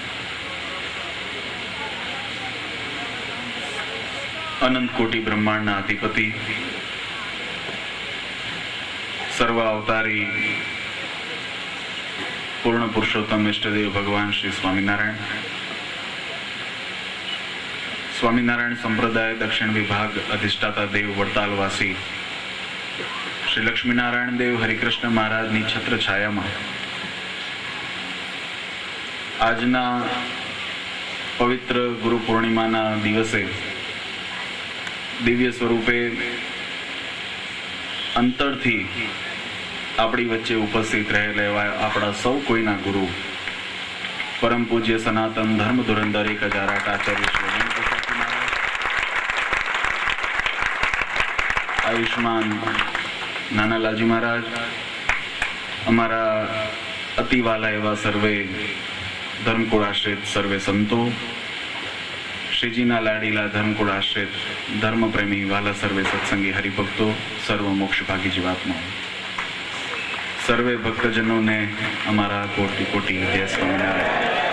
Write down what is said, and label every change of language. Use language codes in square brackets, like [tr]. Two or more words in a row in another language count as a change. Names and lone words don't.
[gu] અનંત કોટિ બ્રહ્માંડના અધિપતિ સર્વ અવતારી પૂર્ણ પુરુષોત્તમ ઇષ્ટદેવ ભગવાન શ્રી સ્વામીનારાયણ સ્વામીનારાયણ સંપ્રદાય દક્ષિણ વિભાગ અધિષ્ઠાતા દેવ વડતાલવાસી શ્રી લક્ષ્મીનારાયણ દેવ હરિકૃષ્ણ મહારાજની છત્ર છાયામાં આજના પવિત્ર ગુરુ પૂર્ણિમાના દિવસે દિવ્ય સ્વરૂપે અંતરથી આપણી વચ્ચે ઉપસ્થિત રહેલા એવા આપણા સૌ કોઈના ગુરુ પરમ પૂજ્ય સનાતન ધર્મ ધુરંધર 1008 આચાર્ય શ્રી આયુષ્માન નાના લાલજી મહારાજ, અમારા અતિવાલા એવા સર્વે ધર્મકુળ આશ્રિત સર્વે સંતો, શ્રીજીના લાડીલા ધર્મકુળ આશ્રિત ધર્મપ્રેમી વાલા સર્વે સત્સંગી હરિભક્તો, સર્વ મોક્ષભાગી જીવાત્માઓ, સર્વે ભક્તજનોને અમારા કોટી કોટી જય સ્વામિનારાયણ.